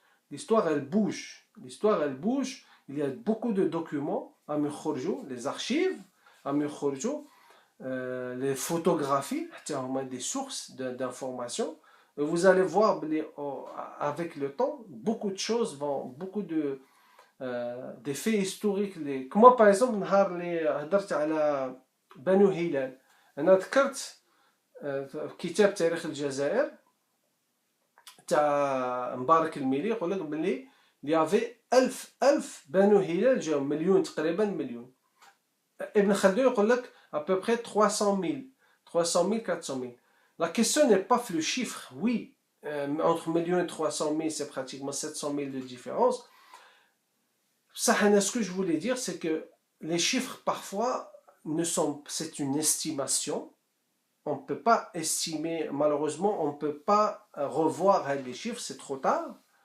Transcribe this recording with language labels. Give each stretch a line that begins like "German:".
French: L'histoire, elle bouge. Il y a beaucoup de documents à Mukhourjou, les archives à Mukhourjou, les photographies, des sources d'informations. Vous allez voir avec le temps, beaucoup de choses des faits historiques. Moi, par exemple,
Arabic: هدرت على بنو هلال. أنا ذكرت كتاب تاريخ الجزائر تاع مبارك الميلي يقول لك بلي
French: il y avait 1000
Arabic: بنو هلال جاو مليون تقريبا مليون. ابن خلدون يقول لك
French: à peu près
Arabic: 300 000 400 000.
French: La question n'est pas le chiffre, oui, entre 1 million et 300 000, c'est pratiquement 700 000 de différence. Ce que je voulais dire, c'est que les chiffres, parfois, c'est une estimation. On ne peut pas estimer, malheureusement, on ne peut pas revoir les chiffres, c'est trop tard.